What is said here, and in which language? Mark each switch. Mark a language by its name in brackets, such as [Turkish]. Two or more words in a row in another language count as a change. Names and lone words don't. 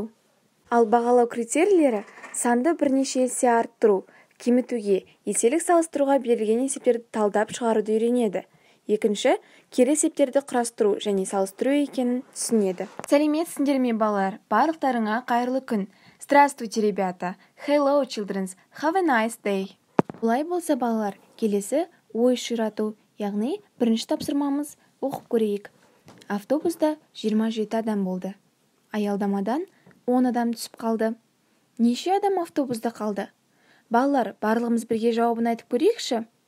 [Kazakh] Ал бағалау критерийлері санды бірнеше есе арттыру, кемітуге, еселік салыстыруға берілген есептерді талдап шығаруды үйренеді. Екінші, кері есептерді құрастыру және салыстыру екенін түсінеді. Сәлеметсіңдер ме балалар, барлықтарыңа қайырлы күн. [Russian] Здравствуйте, ребята. [English] Hello, children. Have a nice day. [Kazakh] Олай болса, балалар, келесі ой ширату, яғни бірінші тапсырмамыз оқып көрейік. Автобуста 27 адам болды. Аялдамадан 10 адам түсіп қалды. Неше адам автобуста қалды? Балалар, барлығымыз бірге жауабын айтып көрейікші?